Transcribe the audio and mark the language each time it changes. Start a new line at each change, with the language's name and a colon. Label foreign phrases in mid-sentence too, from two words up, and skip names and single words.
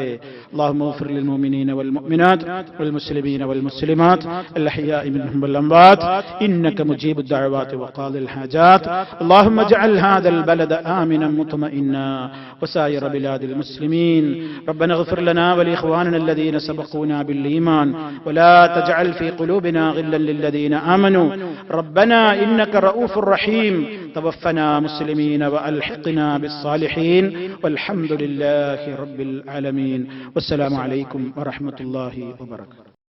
Arabic: اللهم اغفر للمؤمنين والمؤمنات والمسلمين والمسلمات الأحياء منهم والأموات إنك مجيب الدعوات وقاضي الحاجات. اللهم اجعل هذا البلد آمنا مطمئنا وسائر بلاد المسلمين. ربنا اغفر لنا ولإخواننا الذين سبقونا بالإيمان ولا تجعل في قلوبنا غلا للذين آمنوا ربنا إنك رؤوف رحيم. توفنا مسلمين وألحقنا بالصالحين والحمد لله رب العالمين. والسلام عليكم ورحمة الله وبركاته.